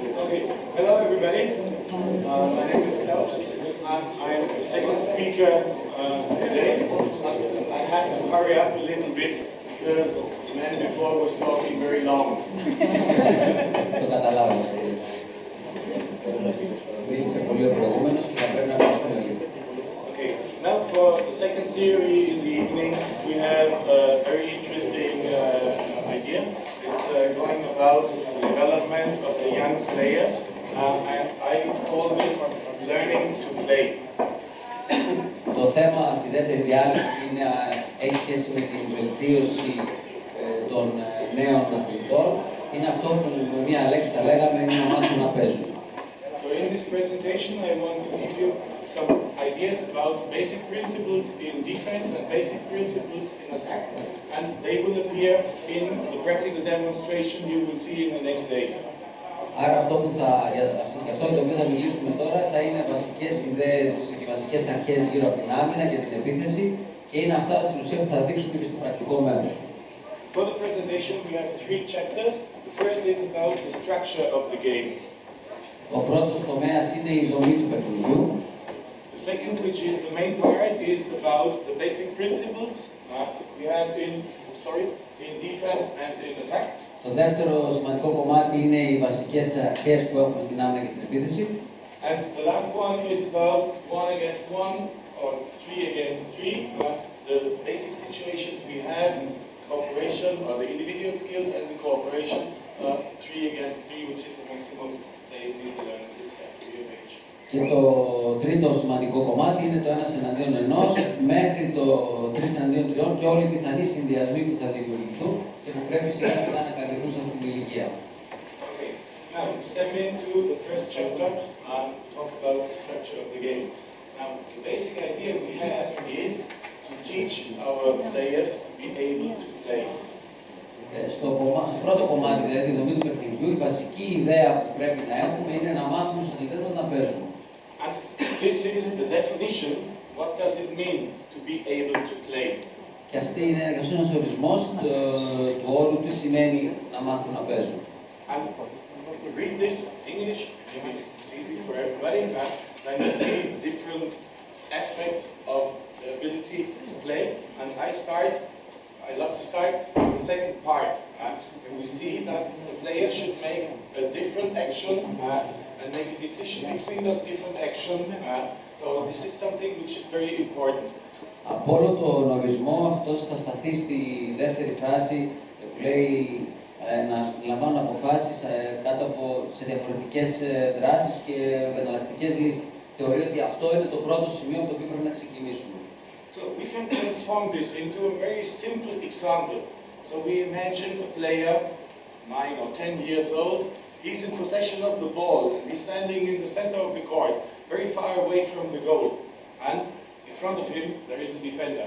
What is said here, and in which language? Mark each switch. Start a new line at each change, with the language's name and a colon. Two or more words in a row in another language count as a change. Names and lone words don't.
English: Okay. Hello, everybody. My name is Klaus. I'm the second speaker today. I have to hurry up a little bit because the man before was talking very long.
Greek: Το καταλάβω. Μίλησε πολύ ο προηγούμενος και θα πρέπει να μιλήσουμε λίγο.
English: Okay. Now for the second theory in the evening, we have a very interesting idea. It's going about the development of the young players, and I call this learning to play.
Greek: Το θέμα στη δεύτερη διάλεξη έχει σχέση με την βελτίωση των νέων αθλητών. Είναι αυτό που με μία λέξη θα λέγαμε είναι να μάθουν να παίζουν.
English: So in this presentation I want to give you some ideas about basic principles in defense and basic principles in attack, and they will appear in the practical demonstration you will see in the next days.
Greek: Άρα αυτό για το οποίο θα μιλήσουμε τώρα θα είναι βασικές ιδέες και βασικές αρχές γύρω από την άμυνα και την επίθεση και είναι αυτά στην ουσία που θα δείξουμε και στο πρακτικό μέρος.
English: For the presentation we have three chapters. The first is about the structure of the game.
Greek: Ο πρώτος τομέας είναι η δομή του παιχνιδιού.
English: The second, which is the main part, is about the basic principles we have in defense and in attack.
Greek: Το δεύτερο σημαντικό κομμάτι είναι οι βασικές αρχές που έχουμε στην άμυνα και στην επίθεση.
English: And the last one is about 1 against 1 or 3 against 3, the basic situations we have in cooperation or the individual skills and the cooperation 3 against 3, which is the maximum they need to learn in this category of age.
Greek: Και το τρίτο σημαντικό κομμάτι είναι το 1 εναντίον 1 μέχρι το 3 εναντίον 3 και όλοι οι πιθανοί συνδυασμοί που θα δημιουργηθούν και που πρέπει σιγά σιγά να καλυφθούν σε αυτή την ηλικία.
English: Okay. Now, step into the first chapter and talk about the structure of the game. Now, the basic idea we have is to teach our players to be able to play.
Greek: Στο πρώτο κομμάτι, δηλαδή τη δομή του παιχνιδιού, η βασική ιδέα που πρέπει να έχουμε είναι να μάθουμε στους αθλητές μας να παίζουν.
English: And this is the definition. What does it mean to be able to play?
Greek: Και αυτή είναι ένας ορισμός του όρου τι σημαίνει να μάθουν να παίζουν.
English: And read this in English. Maybe it's easy for everybody. Then you see different aspects of the ability to play. And I love to start with the second part. And we see that the player should make a different action and make a decision between those different actions. So this is something which is very important.
Greek: Από όλο τον ορισμό αυτός θα σταθεί στη δεύτερη φράση που λέει να λαμβάνουν αποφάσεις σε διαφορετικές δράσεις και εναλλακτικές λύσεις. Θεωρεί ότι αυτό είναι το πρώτο σημείο από το οποίο πρέπει να ξεκινήσουμε.
English: So we can transform this into a very simple example. So we imagine a player, 9 or 10 years old, he's in possession of the ball and he's standing in the center of the court, very far away from the goal. And in front of him there is a defender.